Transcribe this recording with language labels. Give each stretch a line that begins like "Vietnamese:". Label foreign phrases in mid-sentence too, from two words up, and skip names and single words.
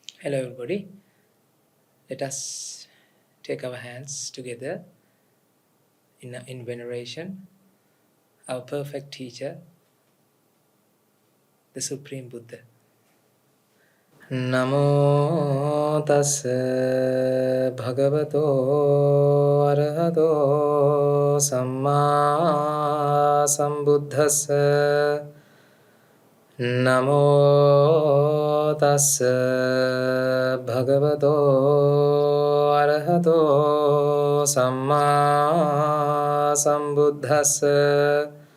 English: Hello everybody. Let us take our hands together in veneration, our perfect teacher, the Supreme Buddha.
Pali: Namo tassa bhagavato arahato samma sambuddhassa. Namo tassa bhagavato arahato samma sambuddhassa.